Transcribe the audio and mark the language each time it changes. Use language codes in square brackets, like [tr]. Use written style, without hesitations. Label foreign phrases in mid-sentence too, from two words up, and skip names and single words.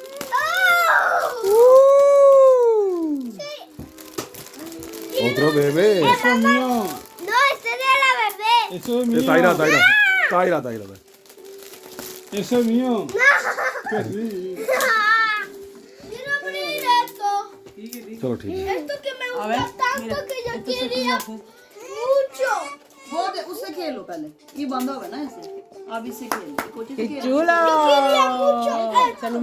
[es] Otro bebé. Eso es mío. No, este era la bebé. Eso es mío. Taira. Eso es mío. Que sí. Quiero abrir esto. [hi] Chalo, ठीक है. [es] Esto que me A ver, gusta tanto mira, que yo esto se quería puede hacer. mucho. [hi] वो दे उससे खेलो पहले ये बंद होगा ना ऐसे अब इससे खेलो कोची से [es] ¡Qué [hi] खेलो [es] chulo! Yo quería mucho. Se lo